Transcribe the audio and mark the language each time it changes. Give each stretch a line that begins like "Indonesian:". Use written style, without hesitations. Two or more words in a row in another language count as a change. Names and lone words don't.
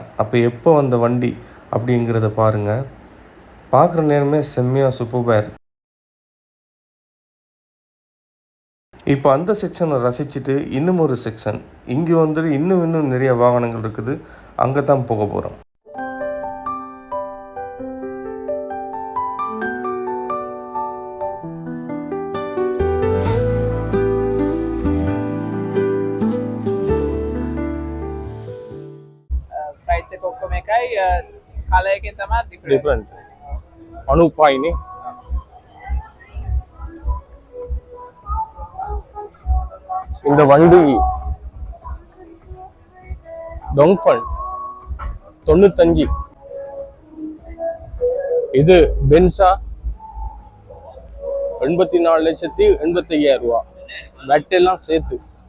Tamil: அப்போ எப்போ வந்த வண்டி அப்படிங்கிறத பாருங்கள். பார்க்குற நேரமே செம்மையாக சூப்பராக இருக்குது. இப்போ அந்த செக்ஷனை ரசிச்சுட்டு இன்னும் ஒரு செக்ஷன், இங்கே வந்துட்டு இன்னும் நிறைய வாகனங்கள் இருக்குது, அங்கே தான் போக போகிறோம்.
Sinhala: ප්‍රයිස් එක ඔක්කොම එකයි කලර් එකෙන් තමයි
Tamil: டிஃப்ரெண்ட் அனுப்பாயினி. இந்த வண்டி டொங்ஃபன் 95. இது பென்சா 84,85,000 ரூபா, வெட் எல்லாம் சேர்த்து.